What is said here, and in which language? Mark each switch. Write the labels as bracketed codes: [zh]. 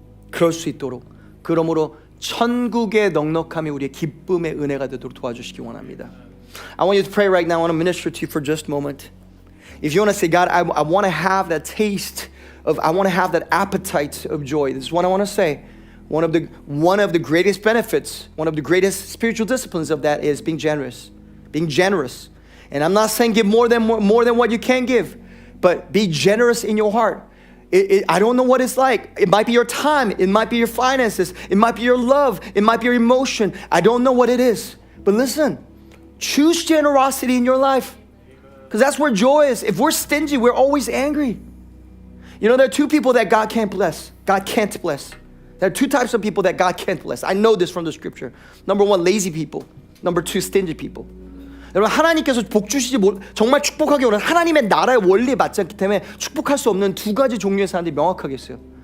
[ko] 그럴 수 있도록 그러므로 천국의 넉넉함이 우리의 기쁨의 은혜가 되도록 도와주시기 원합니다. [en] I want you to pray right now. I want to minister to you for just a moment. If you want to say, God, I want to have that taste I want to have that appetite of joy. This is what I want to say. One of the greatest benefits, one of the greatest spiritual disciplines of that is being generous. Being generous. And I'm not saying give more than what you can give, but be generous in your heart. I don't know what it's like. It might be your time. It might be your finances. It might be your love. It might be your emotion. I don't know what it is. But listen, choose generosity in your life. Because that's where joy is. If we're stingy, we're always angry. You know, there are two people that God can't bless. God can't bless. There are two types of people that God can't bless. I know this from the scripture. Number one, lazy people. Number two, stingy people. [ko] 여러분, 하나님께서 복 주시지 정말 축복하기 원하는 하나님의 나라의 원리에 맞지 않기 때문에 축복할 수 없는 두 가지 종류의 사람들이 명확하게 있어요.